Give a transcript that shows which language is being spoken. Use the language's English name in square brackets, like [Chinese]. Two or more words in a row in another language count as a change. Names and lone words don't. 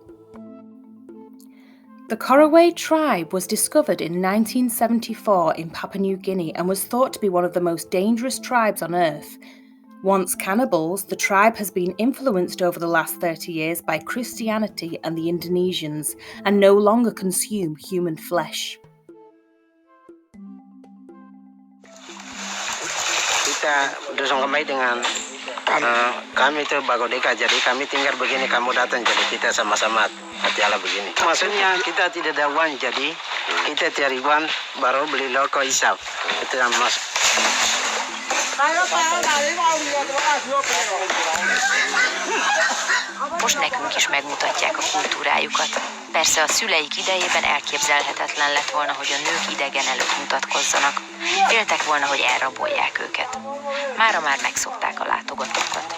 [English] The Koroway tribe was discovered in 1974 in Papua New Guinea and was thought to be one of the most dangerous tribes on Earth. Once cannibals, the tribe has been influenced over the last 30 years by Christianity and the Indonesians and no longer consume human flesh. [Papuan Malay] Kita bersama dengan kami itu bagodeka, jadi kami tinggal begini, kamu datang, jadi kita sama-sama hati-hati begini. Maksudnya kita tidak ada uang, jadi kita cari uang baru beli loko isap. Itu yang mas. [Hungarian] Most nekünk is megmutatják a kultúrájukat. Persze a szüleik idejében elképzelhetetlen lett volna, hogy a nők idegen előtt mutatkozzanak. Féltek volna, hogy elrabolják őket. Mára már megszokták a látogatókat.